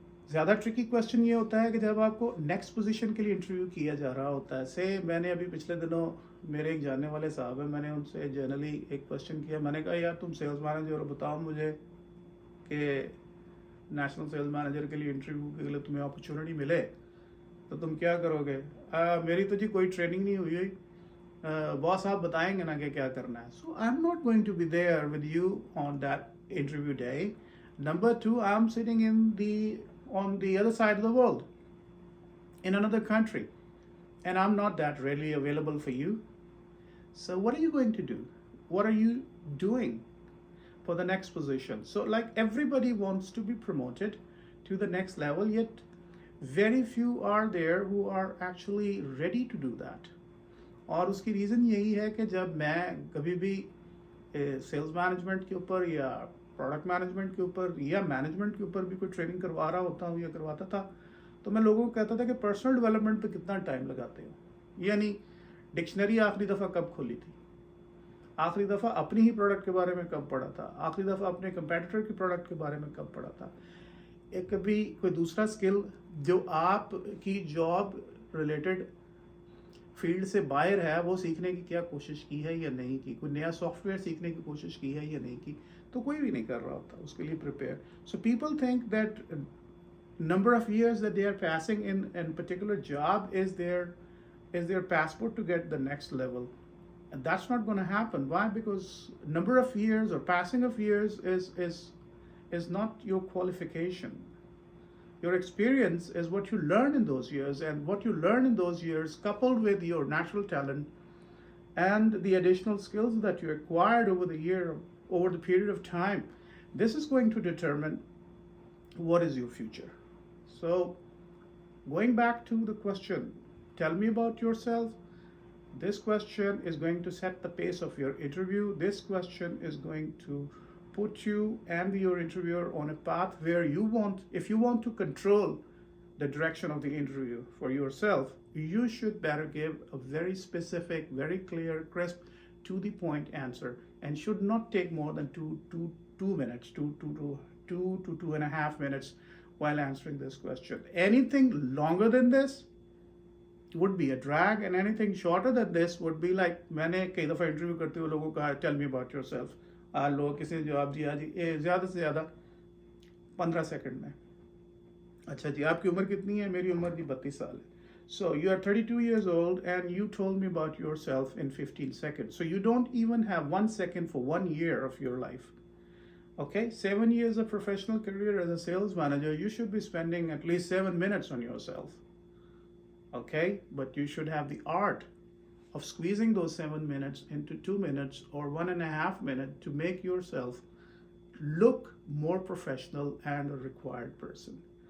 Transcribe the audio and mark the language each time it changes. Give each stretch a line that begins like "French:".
Urdu: زیادہ Turkey question یہ ہوتا ہے کہ جب آپ کو نیکسٹ پوزیشن کے لیے انٹرویو کیا جا رہا ہوتا ہے, سے میں نے ابھی پچھلے دنوں میرے ایک جاننے والے صاحب ہیں, میں نے ان سے جنرلی ایک کویسچن کیا, میں نے کہا یار تم سیلز مینیجر ہو, بتاؤ مجھے کہ نیشنل سیلز مینیجر کے لیے انٹرویو کے لیے تمہیں اپرچونیٹی ملے تو تم کیا کرو گے؟ میری تو جی کوئی ٹریننگ نہیں ہوئی, باس آپ بتائیں گے نا کہ کیا کرنا ہے.
English: So I am not going to be there with you on that interview day. Number 2, I am sitting on the other side of the world, in another country, and I'm not that really available for you. So what are you going to do? What are you doing for the next position? So like everybody wants to be promoted to the next level, yet very few are there who are actually ready to do that.
Urdu: اور اس کی reason یہی ہے کہ جب میں کبھی بھی sales management کے اوپر یا پروڈکٹ مینجمنٹ کے اوپر یا مینجمنٹ کے اوپر بھی کوئی ٹریننگ کروا رہا ہوتا ہوں یا کرواتا تھا تو میں لوگوں کو کہتا تھا کہ پرسنل ڈیولپمنٹ پہ کتنا ٹائم لگاتے ہو, یعنی ڈکشنری آخری دفعہ کب کھولی تھی, آخری دفعہ اپنی ہی پروڈکٹ کے بارے میں کب پڑھا تھا, آخری دفعہ اپنے کمپیٹیٹر کی پروڈکٹ کے بارے میں کب پڑھا تھا, ایک کبھی کوئی دوسرا اسکل جو آپ کی جاب ریلیٹڈ فیلڈ سے باہر ہے وہ سیکھنے کی کیا کوشش کی ہے یا نہیں کی, کوئی نیا سافٹ ویئر سیکھنے کی کوشش کی ہے یا نہیں کی, تو کوئی بھی نہیں کر رہا ہوتا اس کے لیے prepare.
English: So people think that number of years that they are passing in particular job is their passport to get the next level. And that's not going to happen. Why? Because number of years or passing of years is not your qualification. Your experience is what you learn in those years, and what you learn in those years coupled with your natural talent and the additional skills that you acquired over the period of time, this is going to determine what is your future. So going back to the question, tell me about yourself. This question is going to set the pace of your interview. This question is going to put you and your interviewer on a path where if you want to control the direction of the interview for yourself, you should better give a very specific, very clear, crisp, to the point answer, and should not take more than 2 minutes, 2 to 2.5 minutes while answering this question. Anything longer than this would be a drag, and anything shorter than this would be like,
Urdu: میں نے کئی دفعہ interview کرتے ہوئے لوگوں کو کہا
English: tell me about yourself,
Urdu: لوگ کسی نے جواب دیا جی زیادہ سے زیادہ 15 سیکنڈ میں. اچھا جی آپ کی عمر کتنی ہے؟ میری عمر جی 32 سال ہے.
English: So you are 32 years old and you told me about yourself in 15 seconds. So you don't even have 1 second for 1 year of your life. Okay, 7 years of professional career as a sales manager, you should be spending at least 7 minutes on yourself. Okay, but you should have the art of squeezing those 7 minutes into 2 minutes or 1.5 minutes to make yourself look more professional and a required person.